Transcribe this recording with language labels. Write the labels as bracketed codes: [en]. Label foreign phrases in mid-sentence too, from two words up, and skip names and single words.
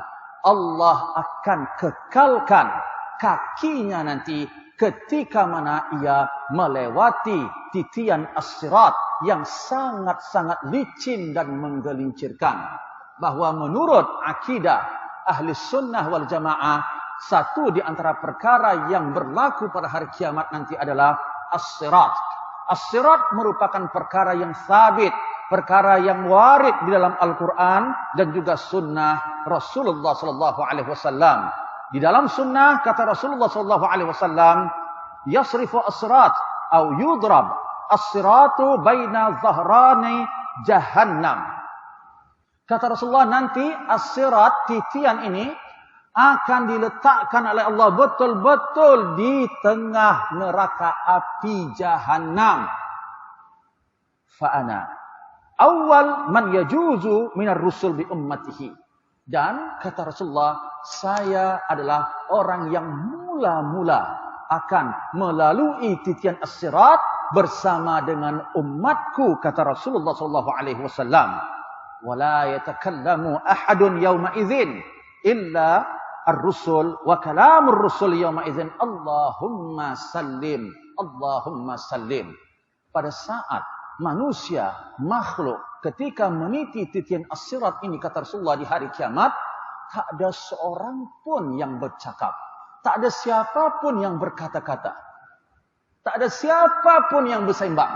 [ms] Allah akan kekalkan kakinya nanti ketika mana ia melewati titian as-sirat yang sangat-sangat licin dan menggelincirkan. Bahwa menurut akidah ahli sunnah wal jamaah, satu di antara perkara yang berlaku pada hari kiamat nanti adalah as-sirat. As-sirat merupakan perkara yang sabit, perkara yang warid di dalam Al-Quran dan juga sunnah Rasulullah SAW. Di dalam sunnah kata Rasulullah SAW, [ar] يصرف الصراط أو يضرب الصراط بين ظهراني جهنم. [ms] Kata Rasulullah, nanti as-sirat, titian ini akan diletakkan oleh Allah betul-betul di tengah neraka api jahannam. [ar] فأنا أول من يجوز من الرسل بأمته. [ms] Dan kata Rasulullah, saya adalah orang yang mula-mula akan melalui titian as-sirat bersama dengan umatku, kata Rasulullah SAW. [ar] ولا يتكلم أحد يومئذ إلا الرسل وكلام الرسل يومئذ اللهم سلم اللهم سلم. [ms] Pada saat manusia, makhluk, ketika meniti titian as-sirat ini, kata Rasulullah, di hari kiamat, tak ada seorang pun yang bercakap. Tak ada siapapun yang berkata-kata. Tak ada siapapun yang bersembang.